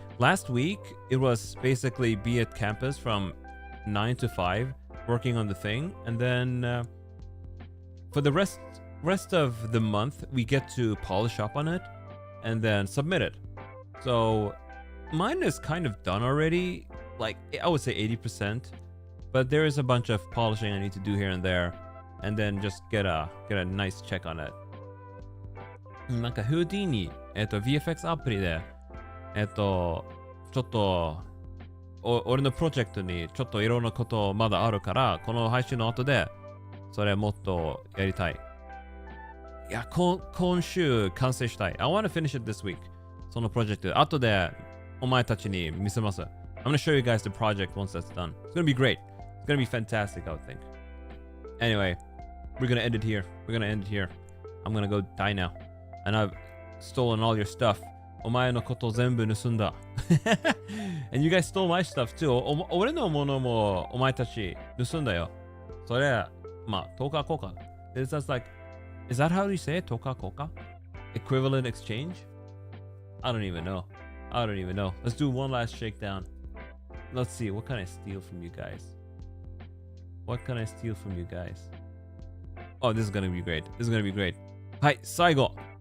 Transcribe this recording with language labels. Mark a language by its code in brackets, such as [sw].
[en] Last week, it was basically be at campus from 9 to 5, working on the thing, and then for the rest of the month, we get to polish up on it, and then submit it. So mine is kind of done already. Like, I would say 80%, but there is a bunch of polishing I need to do here and there, and then just get a nice check on it. [ja] なんか Houdini VFX アプリでちょっと俺のプロジェクトにちょっといろんなことまだあるから、この配信の後でそれもっとやりたい。いや、今週完成したい。 [en] I want to finish it this week. [ja] そのプロジェクト後でお前たちに見せます。 [en] I'm gonna show you guys the project once that's done. It's gonna be great. It's gonna be fantastic, I would think. Anyway, we're gonna end it here. I'm gonna go die now. And I've stolen all your stuff. [ja] お前のこと全部盗んだ。 [en] And you guys stole my stuff too. [ja] 俺のものもお前たち盗んだよ。それ、まあ、等価交換。 [en] Is that how you say it? 等価交換? Equivalent exchange? I don't even know. Let's do one last shakedown. Let's see, what can I steal from you guys? Oh, this is gonna be great. Hi, 最後.